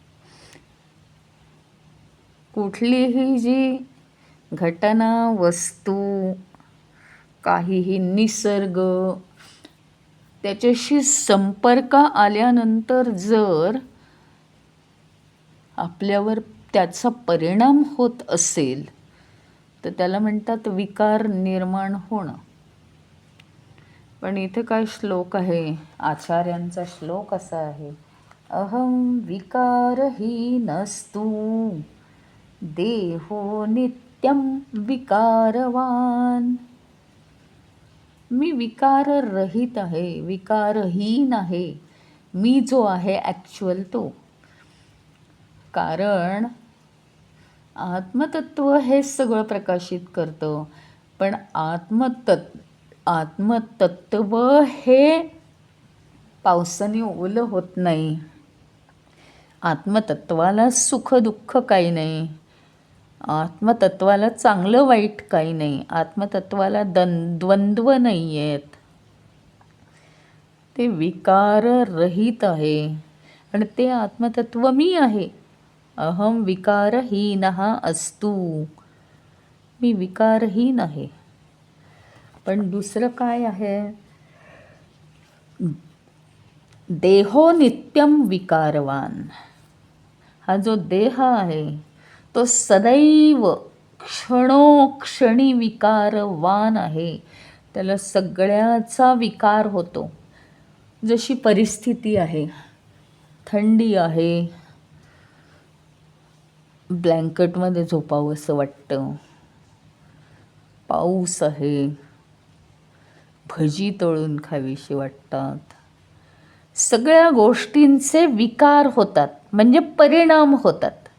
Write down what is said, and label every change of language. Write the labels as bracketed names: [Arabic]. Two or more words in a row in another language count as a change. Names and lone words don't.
[Marathi] कुठलीही जी घटना, वस्तू, काहीही निसर्ग, त्याच्याशी संपर्क आल्यानंतर जर आपल्यावर त्याचा परिणाम होत असेल तर त्याला म्हणतात विकार निर्माण होणं. पण इथे काय श्लोक आहे, आचार्यांचा श्लोक असा आहे, [Sanskrit] अहम विकारहीनस्तु देहो नित्यं विकारवान. [Marathi] मी विकाररहित आहे, विकारहीन आहे. मी जो आहे ॲक्च्युअल तो. कारण आत्मतत्व हे सगळं प्रकाशित करतं, पण आत्मतत्व हे पावसाने ओलं होत नाही. आत्मतत्वाला सुख दुःख काही नाही, आत्मतत्वाला चांगलं वाईट काही नाही, आत्मतत्वाला द्वंद्व नाही आहेत, ते विकाररहित आहे. आणि ते आत्मतत्व मी आहे. [Sanskrit] अहम विकारहीनः अस्तु, [Marathi] मी विकारहीन आहे. पण दुसरं काय आहे, [Sanskrit] देहो नित्यम विकारवान. [Marathi] हा जो देह आहे तो सदैव क्षणोक्षणी विकारवान आहे. त्याला सगळ्याचा विकार होतो. जशी परिस्थिती आहे, थंडी आहे, ब्लँकेटमध्ये झोपावं असं वाटतं, पाऊस आहे, भजी तळून खावीशी वाटतात, सगळ्या गोष्टींचे विकार होतात, म्हणजे परिणाम होतात.